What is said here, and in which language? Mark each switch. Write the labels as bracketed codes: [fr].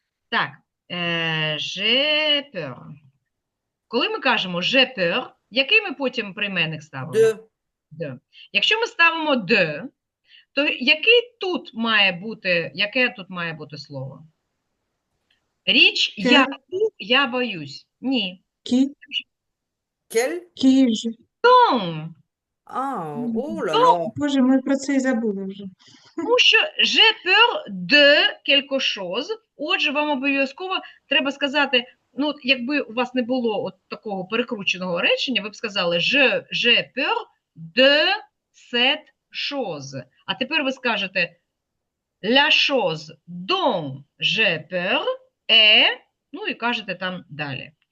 [fr] Так, j'ai peur. [uk] Коли ми кажемо [fr] j'ai peur, [uk] який ми потім прийменник ставимо? [fr] De. [uk] Якщо ми ставимо de, то яке тут має бути слово? Річ, Ке. яку я боюсь. Ні. [fr] Qui? Quel? Qui je... Non. Ah, oh là là. [uk] Боже, ми про це і забули вже. Тому що [fr] j'ai peur de quelque chose. [uk] Отже, вам обов'язково треба сказати, ну, якби у вас не було от такого перекрученого речення, ви б сказали [fr] j'ai peur de cette chose. [uk] А тепер ви скажете [fr] la chose dont j'ai peur est, [uk] ну і кажете там далі.